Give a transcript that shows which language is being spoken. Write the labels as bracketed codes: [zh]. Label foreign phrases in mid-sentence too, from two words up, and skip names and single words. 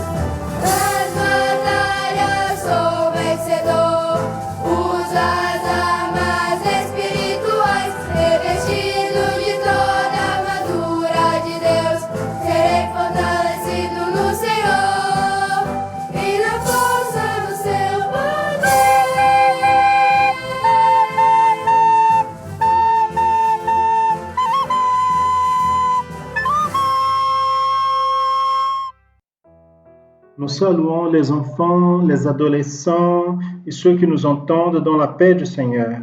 [pt] Nas batalhas sou vencedor, uso as armas espirituais, revestido de toda a armadura de Deus, serei fortalecido no Senhor e na força do seu poder. [fr] Nous saluons les enfants, les adolescents et ceux qui nous entendent dans la paix du Seigneur.